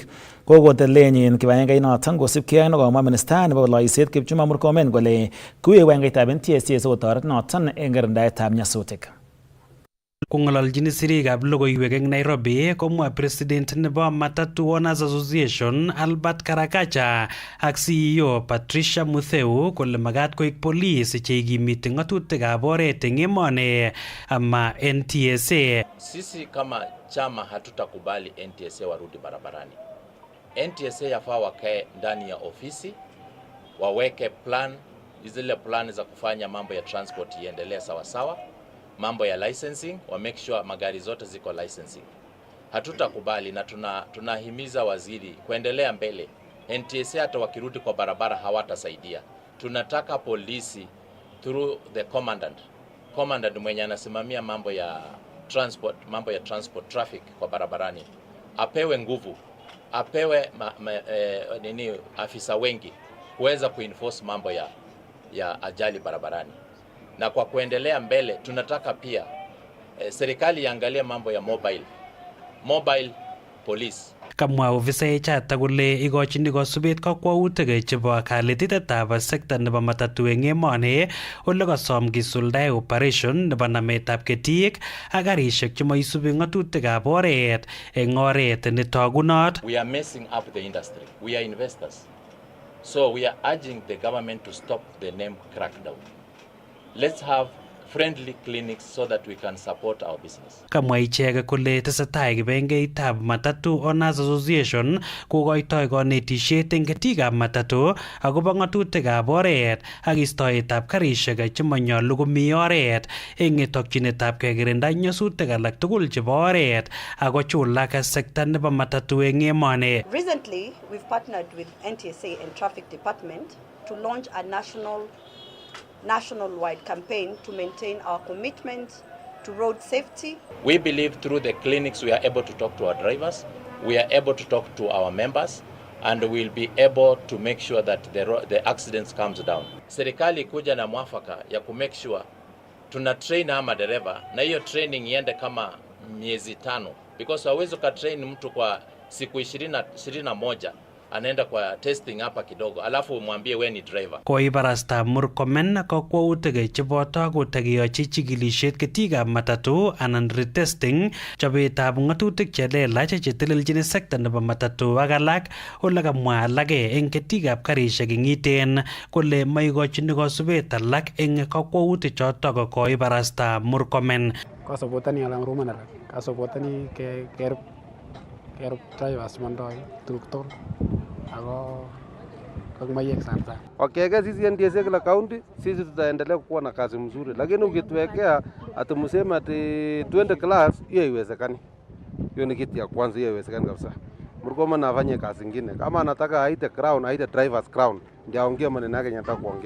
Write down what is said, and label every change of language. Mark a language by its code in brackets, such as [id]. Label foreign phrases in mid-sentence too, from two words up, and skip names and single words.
[kln] Kokotelenyin kibagengeit noton kosibkei ak nekomwa minista nebo loiset Kipchumba Murkomen kole kiwek kibagengeitab NTSA sikotoret noton en kirindaetab nyasutik. Kong'ololjin sirikab logoiwek eng Nairobi komwa president nebo Matatu Owners Association Albert Karakacha ak CEO Patricia Mutheu kole magat koik police cheikimiti ng'atutikab oret eng emoni ama NTSA. [sw] Sisi kama chama hatutakubali NTSA warudi barabarani. NTSA yafaa wakae ndani ya ofisi, waweke zile plan za kufanya mambo ya transport iendelee sawa. Mambo ya licensing, wa [en] make sure [sw] magari zote ziko licensing. Hatutakubali na tunahimiza waziri kuendelea mbele. NTSA hata wakirudi kwa barabara hawatasaidia. Tunataka polisi [en] through the commandant [sw] mwenye anasimamia mambo ya [en] transport traffic [sw] kwa barabarani. Apewe nguvu, apewe afisa wengi kuweza kuenforce mambo ya ajali barabarani. Na kwa kuendelea mbele tunataka pia serikali iangalie mambo ya [en] mobile police. [kln] Kamwa ofisaek chotok kole ikochin kosubet kakwautik chebo kalititetab sekta nebo matatu eng emoni ole kosom kisuldae operation nebo nametab ketik ak karisiek chemoisubi ng'atutikab oret eng oret netogunot. [en] We are messing up the industry. We are investors. So we are urging the government to stop the name crackdown. Let's have friendly clinics so that we can support our business. [kln] Kamwa ichek kole tesetai kibagengeitab Matatu Owners Association kokoitoi konetisiet eng ketikab matatu akobo ng'atutikab oret ak istoetab karisiek chemonyolu komi oret eng tokyinetab kekirinda nyasutik alak tugul chebo oret akochulak sekta nebo matatu eng emoni. [en] Recently, we've partnered with NTSA and Traffic Department to launch a national-wide campaign to maintain our commitment to road safety. We believe through the clinics we are able to talk to our drivers, we are able to talk to our members, and we'll be able to make sure that the accidents comes down. [sw] Serikali kuja na mwafaka ya ku [en] make sure [sw] tuna train ama dereva na hiyo training iende kama miezi 5 because hawezi ka train mtu kwa siku 21 anaenda kwa testing hapa kidogo alafu umwambie we ni driver. [kln] Koibarasta Murkomen kakwautik cheboto kotakeyochi chikilisiet ketikab matatu anan retesting chobetab ng'atutik chelelach cheteleljin sekta nebo matatu ak alak ole kamwa alake eng ketikab karisiek ing'iten kole maikochin kosubet alak eng kakwautik chotok koibarasta Murkomen. Kasupotani alam ruman alak kasupotani kerub drivers mandoi tuguk tugul ako mayek sana. [sw] Wakiweka sisi NTSA kila kaunti, sisi tutaendelea kuwa na kazi mzuri, lakini ukituwekea ati mseme ati 20 class, hiyo haiwezekani. Hiyo ni kitu ya kwanza, hiyo haiwezekani kabisa. Murkomen afanye kazi nyingine. Kama anataka aite crown, aite [en] drivers crown, [sw] ndio aongee maneno yake anataka kuongea.